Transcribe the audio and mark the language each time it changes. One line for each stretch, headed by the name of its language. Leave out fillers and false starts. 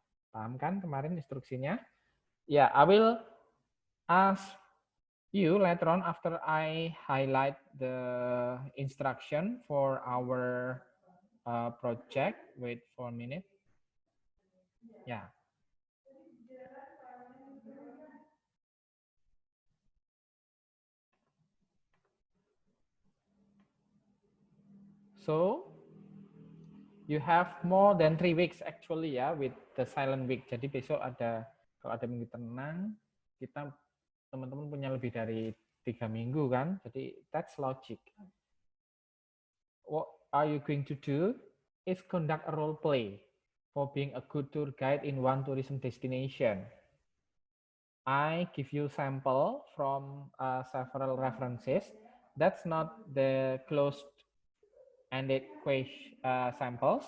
Indonesian: Paham kan kemarin instruksinya?
English: Ya, I will ask you later on after I highlight the instruction for our project. Wait for a minute. Yeah. So you have more than 3 weeks actually ya with the silent week.
Indonesian: Jadi besok ada, kalau ada minggu tenang, kita teman-teman punya lebih dari 3 minggu kan.
English: Jadi that's logic. What are you going to do is conduct a role play for being a good tour guide in one tourism destination. I give you sample from several references. That's not the closed ended question samples.